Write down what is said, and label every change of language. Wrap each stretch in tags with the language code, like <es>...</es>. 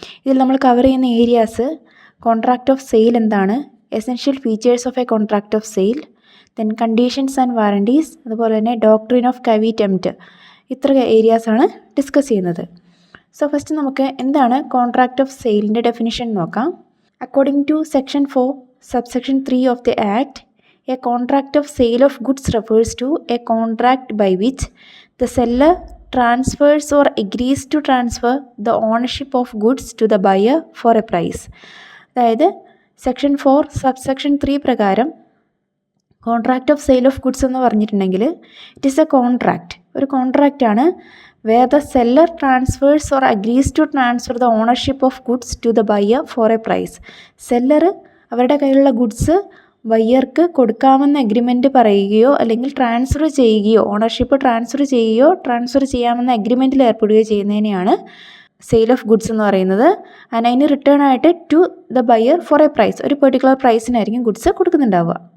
<ml>ഇതിൽ നമ്മൾ കവർ ചെയ്യുന്ന ഏരിയാസ് കോൺട്രാക്റ്റ് ഓഫ് സെയിൽ എന്താണ്,</ml> <en>essential features of a contract of sale, then conditions and warranties,</en> <ml>അതുപോലെ തന്നെ</ml> <en>doctrine of caveat emptor,</en> <ml>ഇത്ര ഏരിയാസാണ് ഡിസ്കസ് ചെയ്യുന്നത്.</ml> <en>so first</en> <ml>നമുക്ക് എന്താണ് കോൺട്രാക്റ്റ് ഓഫ് സെയിലിൻ്റെ ഡെഫിനിഷൻ നോക്കാം.</ml> <en>According to section 4 subsection 3 of the Act, a contract of sale of goods refers to a contract by which the seller transfers or agrees to transfer the ownership of goods to the buyer for a price. അതായത് section 4 subsection 3 പ്രകാരം contract of sale of goods</en> <ml>എന്ന് പറഞ്ഞിട്ടുണ്ടെങ്കിൽ</ml> <en>it is a contract,</en> <ml>ഒരു കോൺട്രാക്റ്റാണ്</ml> <en>where the seller transfers or agrees to transfer the ownership of goods to the buyer for a price.</en> <ml>Seller അവരുടെ കയ്യിലുള്ള goods ബയ്യർക്ക് കൊടുക്കാമെന്ന agreement പറയുകയോ അല്ലെങ്കിൽ transfer ചെയ്യുകയോ, ownership transfer ചെയ്യുകയോ transfer ചെയ്യാമെന്ന അഗ്രിമെൻറ്റിൽ ഏർപ്പെടുകയോ ചെയ്യുന്നതിനെയാണ് sale of goods എന്ന് പറയുന്നത്. And അതിന് റിട്ടേൺ ആയിട്ട്</ml> <en>to the buyer for a price,</en> <ml>ഒരു പെർട്ടിക്കുലർ പ്രൈസിനായിരിക്കും ഗുഡ്സ് കൊടുക്കുന്നുണ്ടാവുക.</ml>